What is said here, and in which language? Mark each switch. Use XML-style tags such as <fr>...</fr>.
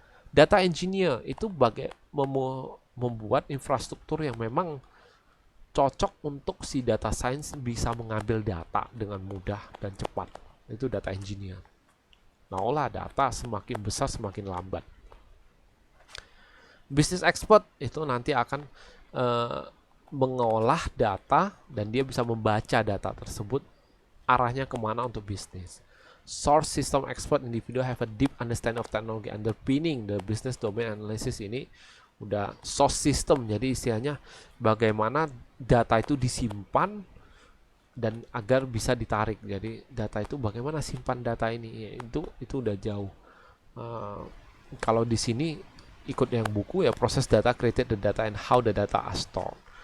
<id>Data engineer itu membuat infrastruktur yang memang cocok untuk si data science bisa mengambil data dengan mudah dan cepat. Itu data engineer. Nah, olah data semakin besar semakin lambat. Business expert itu nanti akan mengolah data dan dia bisa membaca data tersebut arahnya kemana untuk bisnis.</id> <en>Source system expert individual have a deep understanding of technology underpinning the business domain analysis.</en> <id>Ini udah source system, jadi istilahnya bagaimana data itu disimpan dan agar bisa ditarik. Jadi data itu bagaimana simpan data ini, ya, itu udah jauh. Kalau di sini ikut yang buku ya, proses data,</id> <en>created the data and how the data are stored.</en>